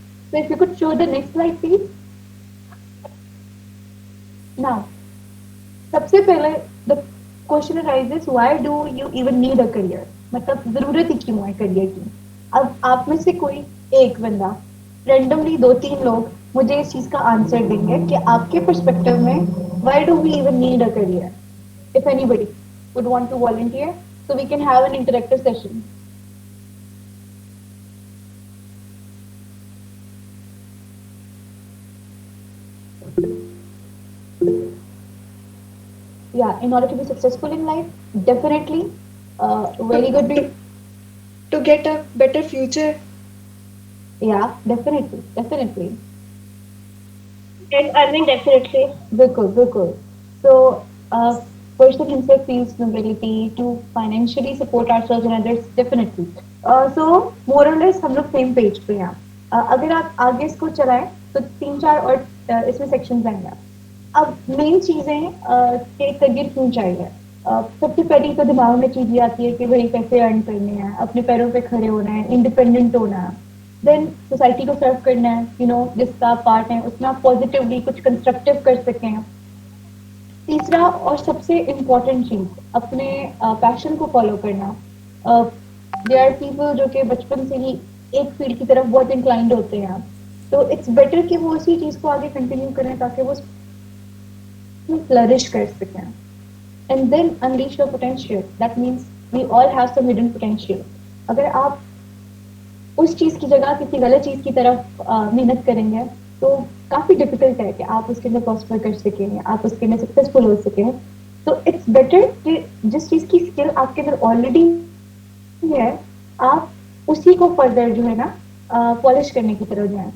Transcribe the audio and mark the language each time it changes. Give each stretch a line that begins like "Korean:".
English: So if you could show the next slide please. Now
Hindi: सबसे पहले
English: the question arises, why do you even need a career?
Hindi: मतलब जरूरत ही क्यों है career की? अब आप में से कोई एक बंदा, रेंडमली 2-3 लोग मुझे इस चीज का आंसर देंगे कि आपके पर्सपेक्टिव में
English: why do we even need a career? If anybody would want to volunteer, so we can have an interactive session. Yeah, in order to be successful in life, definitely, very good. To get a better future. Yeah, definitely, definitely. And earning definitely.
Hindi: बिल्कुल बिल्कुल.
English: So, person himself feels mobility to financially support ourselves and others, definitely. So, more or less
Hindi: हम लोग
English: same page पे हैं.
Hindi: अगर आप आगे इसको चलाएं तो 3-4 और इसमें sections आएंगे. अब मेन चीजें कि करियर क्यों चाहिए. सबसे पहली तो दिमाग में चीज ये आती है कि भाई पैसे अर्न करने हैं, अपने पैरों पे खड़े होना है, इंडिपेंडेंट होना है, देन सोसाइटी को सर्व करना है, जिसका पार्ट है उसमें आप पॉजिटिवली कुछ कंस्ट्रक्टिव कर सकें. तीसरा और सबसे इम्पोर्टेंट चीज, अपने पैशन को फॉलो करना.
English: there are people
Hindi: जो कि बचपन से ही एक फील्ड की तरफ बहुत इंक्लाइंड होते हैं, तो
English: it's better
Hindi: कि वो उसी चीज को आगे कंटिन्यू करें ताकि वो फ्लरिश कर सकें.
English: And then unleash your potential. That means we all have some hidden potential.
Hindi: अगर आप उस चीज की जगह किसी गलत चीज की तरफ मेहनत करेंगे तो काफी डिफिकल्ट है कि आप उसके अंदर प्रॉस्पर कर सकें, आप उसके अंदर सक्सेसफुल हो सकें. तो
English: it's better
Hindi: कि जिस चीज की स्किल आपके अंदर ऑलरेडी है, आप उसी को फर्दर जो है ना पॉलिश करने की तरफ जाएं.